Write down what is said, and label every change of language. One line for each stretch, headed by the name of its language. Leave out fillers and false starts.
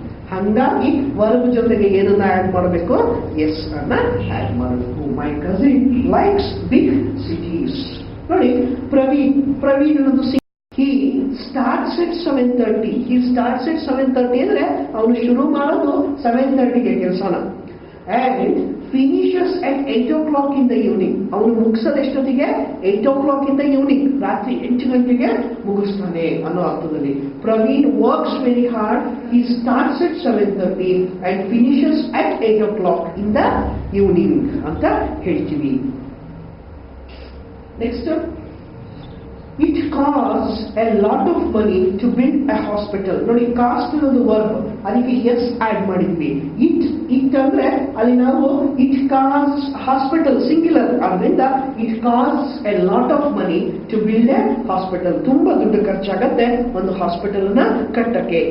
Kannada: ಹಾಗಾಗಿ ವರ್ಬ್ ಜೊತೆಗೆ ಏನನ್ನ ಆಡ್ ಮಾಡಬೇಕು? ಎಸ್ ಅನ್ನ ಆಡ್ ಮಾಡಬೇಕು.
English: My cousin likes big cities. ನೋಡಿ, ಪ್ರವೀಣ್ ಅನ್ನೋದು he starts at 7:30. he starts at 7:30
Kannada: ಅಂದ್ರೆ ಅವನು ಶುರು ಮಾಡೋದು 7:30ಗೆ ಕೆಲಸನ.
English: and finishes at 8 o'clock in the evening.
Kannada: ಅವನು ಮುಗಿಸೋದು ಎಷ್ಟೊತ್ತಿಗೆ?
English: 8 o'clock in the evening.
Kannada: ರಾತ್ರಿ 8 ಗಂಟೆಗೆ ಮುಗಿಸ್ತಾನೆ ಅನ್ನೋ ಅರ್ಥದಲ್ಲಿ.
English: Praveen works very hard. he starts at 7:30 and finishes at 8 o'clock in the evening
Kannada: ಅಂತ ಹೇಳ್ತೀವಿ.
English: Next, it costs a lot of money to build a hospital.
Kannada: ನೋಡಿ, cost ಅನ್ನೋದು ವರ್ಬ್, ಅದಕ್ಕೆ ಎಸ್ ಆಡ್ ಮಾಡಿದ್ವಿ.
English: it
Kannada: ಅಂದ್ರೆ ಅಲ್ಲಿ ನಾವು
English: It cost hospital singular ಆದ್ರಿಂದ it cost a lot of money to build a hospital.
Kannada: ತುಂಬಾ ದುಡ್ಡು ಖರ್ಚಾಗತ್ತೆ ಒಂದು ಹಾಸ್ಪಿಟಲ್ ನ ಕಟ್ಟಕ್ಕೆ.